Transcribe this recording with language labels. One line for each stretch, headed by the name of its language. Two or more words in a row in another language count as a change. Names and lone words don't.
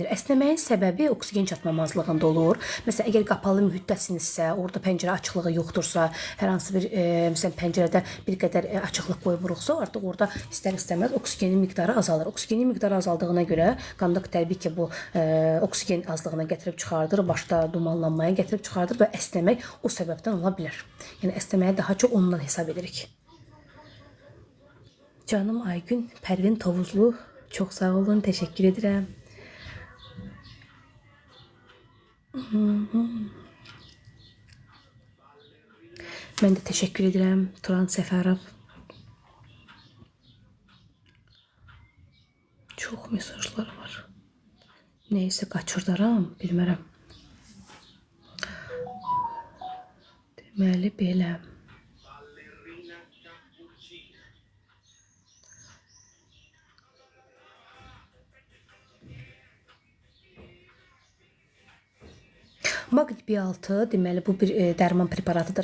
Azerbaijani: Əsnəməyin səbəbi oksigen çatmamazlığında olur. Məsələn, əgər qapalı mühitdəsinizsə, orada pəncərə açıqlığı yoxdursa, hər hansı bir məsələn pəncərədə bir qədər açıqlıq qoymuruqsa, artıq orada istər-istəməz oksigenin miqdarı azalır. Oksigenin miqdarı azaldığına görə qanda təbii ki, bu oksigen azlığına gətirib çıxardır, başda dumanlanmaya gətirib çıxardır və əsnəmək o səbəbdən ola bilər. Yəni əsnəməyə daha çox ondan hesab edirik. Canım Aygün Pərvin Tovuzlu,
Turkish: çok sağ olun, teşekkür ederim. Ben de teşekkür ederim Turan Səfərov. Çok mesajlar var.
Azerbaijani: Neyse kaçırdaram, bilmərəm. Deməli belə. Magni B6 deməli bu bir dərman preparatıdır.